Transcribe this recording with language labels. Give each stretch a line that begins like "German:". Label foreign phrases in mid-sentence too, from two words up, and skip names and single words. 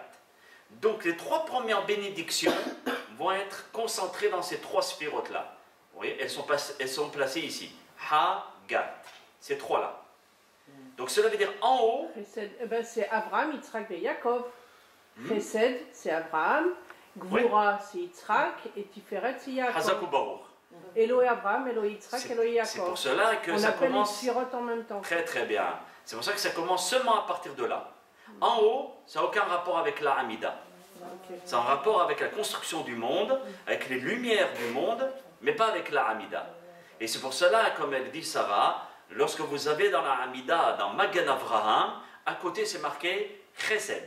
French: Donc les 3 premières bénédictions vont être concentrées dans ces 3 sphirotes-là. Vous voyez, elles sont placées ici. Chagat. Ces 3-là. Donc cela veut dire en haut. C'est Abraham, Yitzhak et Yaakov. Chesed, c'est Abraham. Gvura, c'est Yitzhak. Et Tiferet, c'est Yaakov. Hazak ou Baruch.
Hebrew: אלוהי אברהם, אלוהי יצחק, אלוהי יעקב.
French: C'est pour cela que ça commence. En même temps. Très très bien. C'est pour ça que ça commence seulement à partir de là. En haut, ça n'a aucun rapport avec la Hamida. C'est en rapport avec la construction du monde, avec les lumières du monde, mais pas avec la Hamida. Et c'est pour cela, comme elle dit Sarah, lorsque vous avez dans la Hamida, dans Magen Avraham, à côté c'est marqué Chesed.